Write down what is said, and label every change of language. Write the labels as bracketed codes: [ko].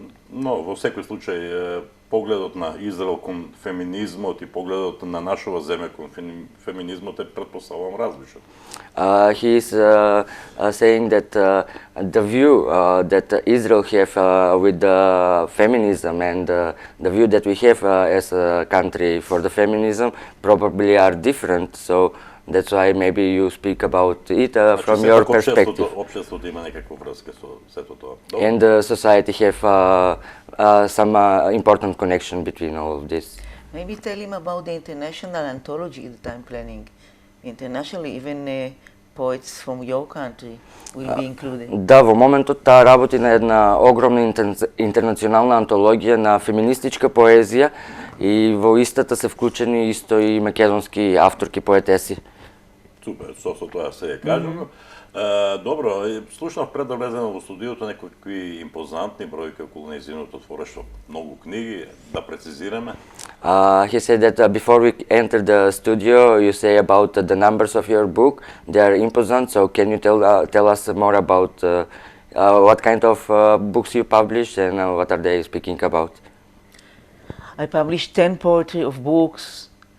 [mk] Но во секој случај погледот на Израел кон феминизмот и погледот на нашава земја кон феминизмот е претпоставувам различен. [en] He is saying that the view that Israel have with the feminism and the view that we have as a country for the feminism probably are different. So that's why maybe you speak about it from your perspective. [mk] Општеството има некаква врска со сето тоа. [en] And the society have some important connection between all of this. Maybe tell him about the international anthology that I'm planning. Internationally, even poets from your country will be included. [mk] Да, во моментот таа работи на една огромна интернационална антологија на феминистичка поезија и во истата се вклучени исто и македонски авторки поетеси. Супер, со тоа се ја кажам. Добро, слушнав пред да влеземе во студиото некои импозантни бројки околу нејзиното творештво, многу книги, да прецизираме. [en] He said that before we enter the studio, you say about the numbers of your book. They are imposant, so can you tell us more about what kind of books you published and what are they speaking about? I published 10 poetry of books.